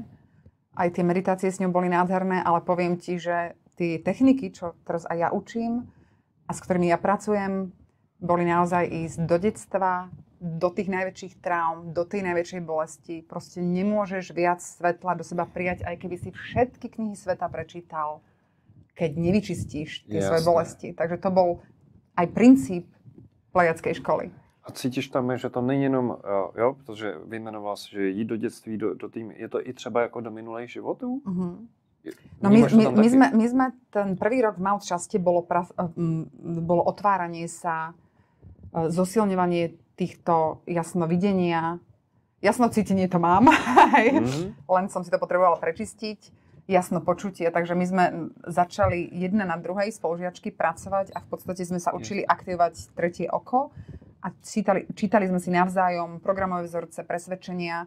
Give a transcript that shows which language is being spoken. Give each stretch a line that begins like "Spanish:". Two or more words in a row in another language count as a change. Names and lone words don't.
Slovak: Aj tie meditácie s ňou boli nádherné, ale poviem ti, že tie techniky, čo teraz aj ja učím a s ktorými ja pracujem, boli naozaj ísť do detstva, do tých najväčších traum, do tej najväčšej bolesti. Proste nemôžeš viac svetla do seba prijať, aj keby si všetky knihy sveta prečítal, keď nevyčistíš tie svoje bolesti. Takže to bol aj princíp plejackej školy.
Czech: A cítíš tam, že to není jenom, protože vyjmenoval si, že jít do dětství, do tým, je to i třeba jako do minulých životů?
Slovak: No my sme ten prvý rok v Mount Shaste bolo otváranie sa, zosilňovanie týchto jasnovidenia. Jasnocítenie to mám, len som si to potrebovala prečistiť. Jasno počutie, takže my sme začali jedna na druhej spolužiačky pracovať a v podstate sme sa učili aktivovať tretie oko a čítali sme si navzájom programové vzorce, presvedčenia.